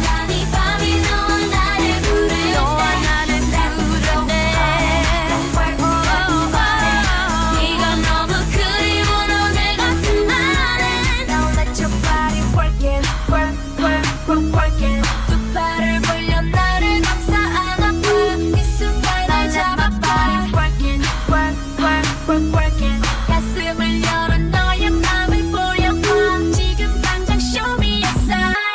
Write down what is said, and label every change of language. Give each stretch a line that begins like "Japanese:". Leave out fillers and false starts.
Korean: 이 밤이 너와 나를 부를 때,
English: let's go party, work everybody.
Korean: 네가 너무 그리워 너네 같은 날엔
English: Now let your body work it, work, work, work, work it.
Korean: 두 팔을 벌려 나를 감싸 안아봐 이 순간 날 잡아봐
English: Work it, work, work, work, work it.
Korean: 가슴을 열어 너의 맘을 보여봐 지금 당장
English: show me a sign.